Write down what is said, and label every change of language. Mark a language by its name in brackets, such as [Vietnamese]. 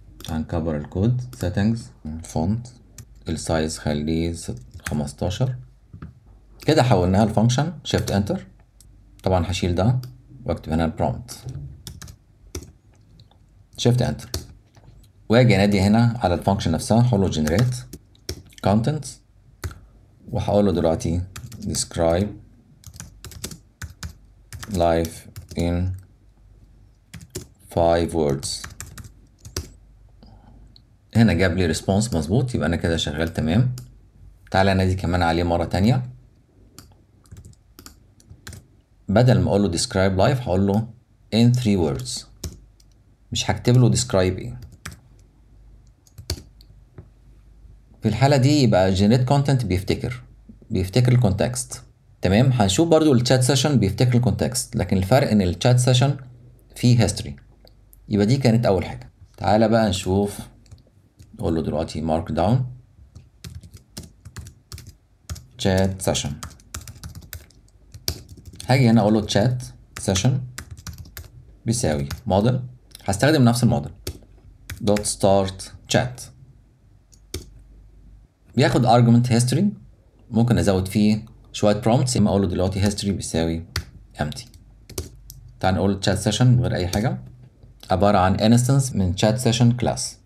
[Arabic] هنكبر الكود settings font السايز خليه 15. كده حولناها لفانكشن. شيفت انتر. طبعا هشيل ده واكتب هنا البرومبت، شيفت انتر، واجي انادي هنا على الفانكشن نفسها. هقول له [English] generate content، [Arabic] وهقول له دلوقتي [English] describe life in 5 words. [Arabic] هنا جاب لي ريسبونس مظبوط، يبقى انا كده شغال تمام. تعالى انادي كمان عليه مره تانية. بدل ما اقول له [English] describe life [Arabic] هقول له [English] in 3 words، [Arabic] مش هكتب له describe ايه. في الحاله دي يبقى generate content بيفتكر الكونتكست. تمام، هنشوف برضو الشات سيشن بيفتكر الكونتكست، لكن الفرق ان الشات سيشن فيه history. يبقى دي كانت اول حاجه. تعالى بقى نشوف. نقول له دلوقتي [English] mark down chat session. [Arabic] هاجي هنا اقول له chat session بيساوي model، هستخدم نفس الموديل [English] dot start chat، [Arabic] بياخد [English] argument history، [Arabic] ممكن ازود فيه شويه prompts. اما اقول له دلوقتي history بيساوي empty. تعال نقول chat session من غير اي حاجه، عباره عن instance من chat session class.